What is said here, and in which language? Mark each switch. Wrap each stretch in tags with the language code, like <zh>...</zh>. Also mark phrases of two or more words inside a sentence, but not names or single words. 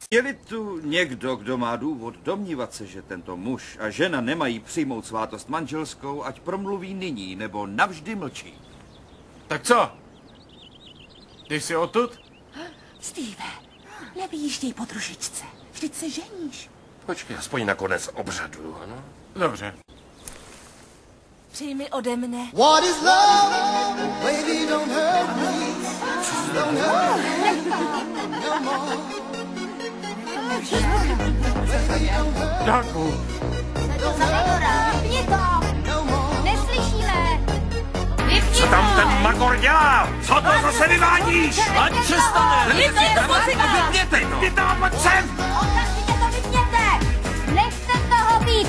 <cs>Je-li tu někdo, kdo má důvod domnívat se, že tento muž a žena nemají přijmout svátost manželskou, ať promluví nyní, nebo navždy mlčí. Tak co? Ty jsi odtud? Steve, nevyjížděj po družičce. Vždyť se ženíš. Počkej, aspoň na konec obřadu, ano? Dobře. Přijmi ode mne.</cs> <en>What is love? Baby, don't hurt me. Don't hurt me no more. Baby, don't hurt</en> <cs>Dáku. Vypni to! Neslyšíme! Vypni Co tam ten magor dělá? Co to zase vyvádíš? Ať přestane! Vypněte to! Vy tam pojď sem! Okamžitě to vypněte! Nechte toho být!</cs>